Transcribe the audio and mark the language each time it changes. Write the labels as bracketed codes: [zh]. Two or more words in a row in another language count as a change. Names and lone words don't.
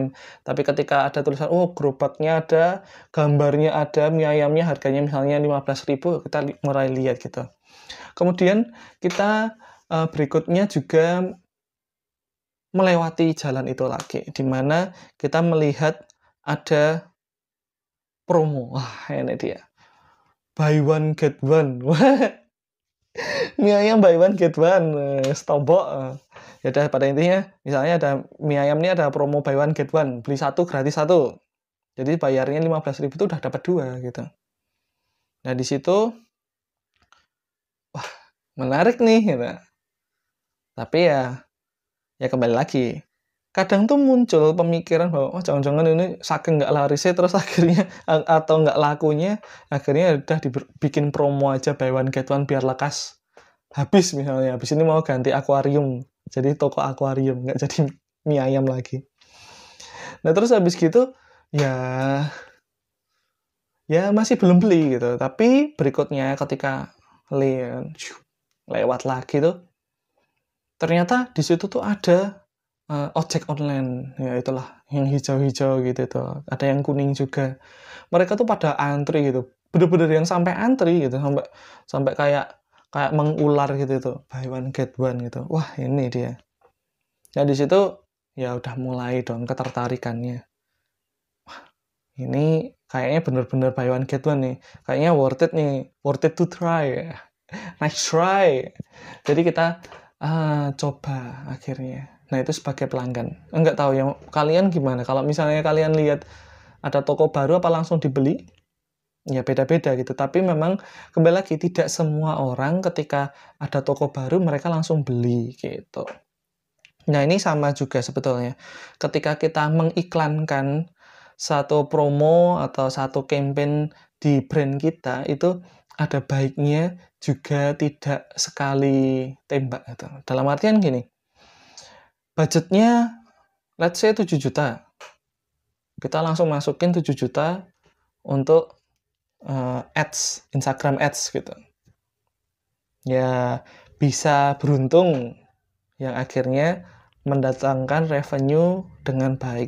[id] Tapi ketika ada tulisan, oh gerobaknya ada, gambarnya ada, mie ayamnya harganya misalnya 15.000, kita mulai lihat gitu. Kemudian kita berikutnya juga melewati jalan itu lagi, di mana kita melihat ada promo. Wah, ini dia. [en] Buy one get one. [id] Mie ayam [en] buy one get one. [id] Stombok. Ya udah pada intinya, misalnya ada mie ayam ini ada promo [en] buy one get one. [id] Beli satu gratis satu. Jadi bayarnya 15.000 itu udah dapat 2 gitu. Nah, di situ wah, menarik nih gitu. Tapi ya kembali lagi. Kadang tuh muncul pemikiran bahwa oh jangan-jangan ini saking nggak larisnya terus akhirnya atau nggak lakunya akhirnya udah dibikin promo aja [en] buy one get one [id] biar lekas habis misalnya. Habis ini mau ganti akuarium jadi toko akuarium, nggak jadi mie ayam lagi. Nah terus habis gitu ya masih belum beli gitu. Tapi berikutnya ketika lewat lagi tuh ternyata di situ tuh ada ojek online, ya itulah yang hijau-hijau gitu tuh. Ada yang kuning juga. Mereka tuh pada antri gitu. Bener-bener yang sampai antri gitu, sampai kayak mengular gitu tuh. [en] Buy one get one [id] gitu. Wah, ini dia. Nah, di situ ya udah mulai dong ketertarikannya. Wah, ini kayaknya bener-bener [en] buy one get one [id] nih. [en] Kayaknya worth it nih. Worth it to try. Nice try. [id] Jadi kita coba akhirnya. Nah, itu sebagai pelanggan. Enggak tahu yang kalian gimana. Kalau misalnya kalian lihat ada toko baru apa langsung dibeli? Ya beda-beda gitu. Tapi memang kembali lagi tidak semua orang ketika ada toko baru mereka langsung beli gitu. Nah, ini sama juga sebetulnya. Ketika kita mengiklankan satu promo atau satu campaign di brand kita itu ada baiknya juga tidak sekali tembak gitu. Dalam artian gini, budgetnya [en] let's say [id] 7 juta. Kita langsung masukin 7 juta untuk ads, Instagram ads gitu. Ya bisa beruntung yang akhirnya mendatangkan revenue dengan baik.